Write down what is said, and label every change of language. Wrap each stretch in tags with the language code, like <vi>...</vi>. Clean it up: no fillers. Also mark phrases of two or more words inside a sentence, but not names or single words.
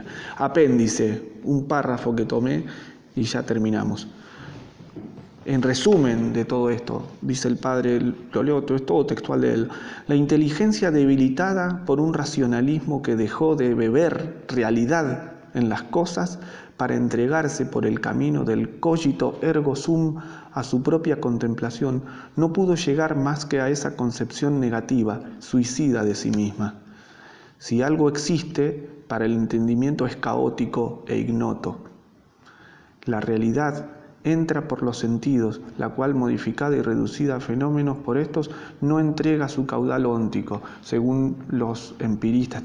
<es>Apéndice, un párrafo que tomé y ya terminamos. En resumen de todo esto, dice el padre, lo leo, es todo textual de él: la inteligencia debilitada por un racionalismo que dejó de beber realidad en las cosas para entregarse por el camino del</es> <la>cogito ergo sum</la> <es>a su propia contemplación, no pudo llegar más que a esa concepción negativa, suicida de sí misma. Si algo existe, para el entendimiento es caótico e ignoto. La realidad entra por los sentidos, la cual, modificada y reducida a fenómenos por estos, no entrega su caudal óntico, según los empiristas.</es>